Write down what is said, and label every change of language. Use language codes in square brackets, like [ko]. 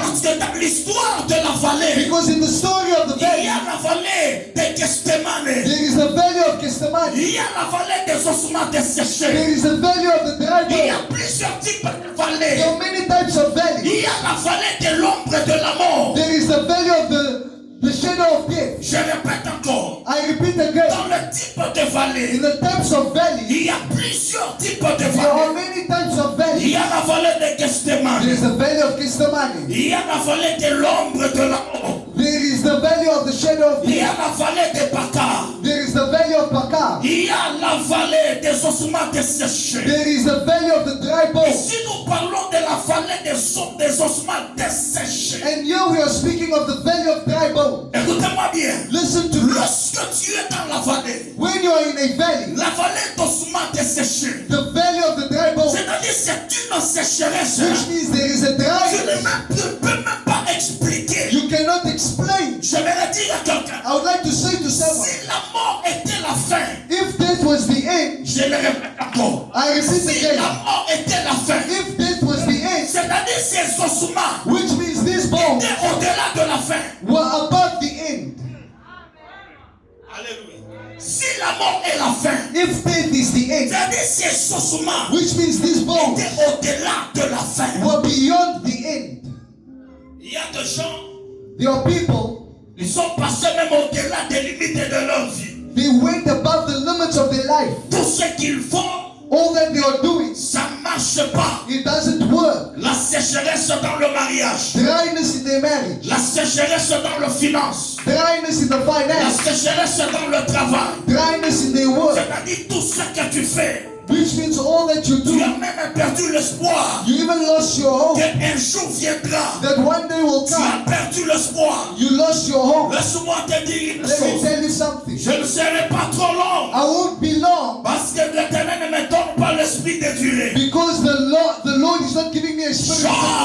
[fr] Parce que dans l'histoire de la vallée, [en] Because in the story of the [fr] il y [en] valley, [fr] a la vallée de Gethsemane. [en] there is the valley of Gethsemane. [fr] Il y a la vallée des ossements desséchés. [en] There is the valley of the dry [fr] Il y a [en] bone. [fr] plusieurs types de [en] There [fr] vallées. [en] are many types of valleys. [fr] Il y a la vallée de l'ombre de la mort. [en] There is the valley of the shadow of death. [fr] Je répète encore. [en] I repeat again. [fr] Dans le type de vallée, [en] In the types of valleys, [fr] il y a plusieurs types de [en] there are [fr] vallées. [en] many types of [fr] Il [en] valleys. [fr] y a la vallée de [en] There [fr] Gethsemane. [en] is the valley of Gethsemane. [fr] Il y a la vallée de l'ombre de la mort. [en] There is the valley of the shadow of [fr] Il y a la vallée de Baca. [en] There is the valley of Bakar. [fr] Il y a la vallée des ossements desséchés. [en] There is the valley of the dry [fr] Et [en] bones. [fr] si nous parlons de la vallée des ossements desséchés, [en] And here we are speaking of the valley of dry bones. [fr] écoutez-moi bien. [en] Listen to me. [fr] Lorsque tu es dans la vallée, [en] When you are in a valley, [fr] la vallée d'ossements desséchés, [en] the valley of the dry bones, [fr] c'est-à-dire c'est une sécheresse. [en] which means there is a [fr] Tu [en] dryness. [fr] ne peux même pas expliquer. [en] You cannot explain. [fr] J'aimerais dire à quelqu'un, [en] I would like to say to someone, [fr] si la mort était la fin, [en] if death was the end, [fr] je le répète encore, [en] I repeat [fr] si [en] again, [fr] la mort était la fin, [en] if death was the end, [fr] c'est-à-dire ces ossements [en] which means these bones [fr] étaient au-delà de la fin. [en] were above the end. [fr] Alléluia. Si la mort est la fin, [en] If death is the end, [fr] c'est-à-dire ces ossements [en] which means these bones [fr] étaient au-delà de la fin. [en] were beyond the end. [fr] Il y a des gens, [en] There are people, [fr] ils sont passés même au-delà des limites de leur vie. [en] they went above the limits of their life. [fr] Tout ce qu'ils font, [en] All that they are doing, [fr] ça ne marche pas. [en] it doesn't work. [fr] La sécheresse dans le mariage, [en] Dryness in their marriage, [fr] la sécheresse dans le finance, [en] dryness in the [fr] la [en] finance, [fr] sécheresse dans le travail. [en] dryness in their work. [fr] C'est-à-dire tout ce que tu fais, [en] which means all that you [fr] Tu as [en] do. [fr] même perdu l'espoir [en] You even lost your hope [fr] qu'un jour viendra. [en] that one day will [fr] Tu as [en] come. [fr] perdu l'espoir. [en] You lost your hope. [fr] Laisse-moi te dire une [en] Let me [fr] chose. [en] tell you something. [fr] Je ne serai pas trop long. [en] I won't be long [fr] Parce que l'Éternel ne me donne pas l'esprit de durée. [en] because the Lord is not giving me a spirit of